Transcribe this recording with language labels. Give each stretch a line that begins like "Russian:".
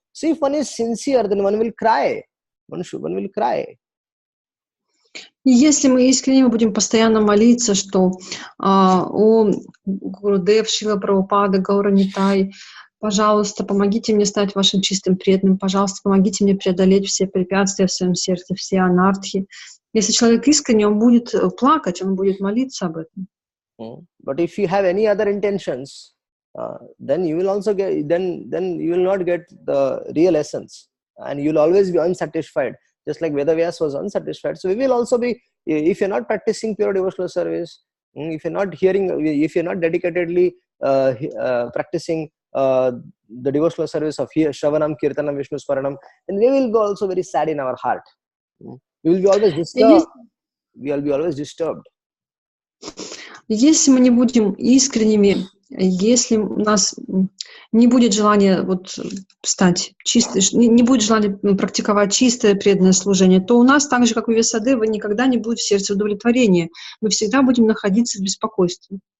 English: See, if one is sincere, then one will cry. One will cry.
Russian: И если мы искренне будем постоянно молиться, что «О Гурудев, Шрила Прабхупада, Гаура-Нитай, пожалуйста, помогите мне стать вашим чистым преданным, пожалуйста, помогите мне преодолеть все препятствия в своем сердце, все анархи». Если человек искренне, он будет плакать, он будет молиться об этом.
English: But if you have any other intentions, then you will also get, then you will not get the real essence, and you will always be unsatisfied. Just like Veda Vyasa was unsatisfied, so we will also be. If you're not practicing pure devotional service, if you're not dedicatedly practicing the devotional service of Shravanam, Kirtanam, Vishnu Sparanam, then we will be also very sad in our heart. We will be always disturbed. We will be always disturbed.
Russian: Если мы не будем искренними, если у нас не будет желания стать чистым, не будет желания практиковать чистое преданное служение, то у нас, так же, как у Вьясадевы, никогда не будет в сердце удовлетворения. Мы всегда будем находиться в беспокойстве.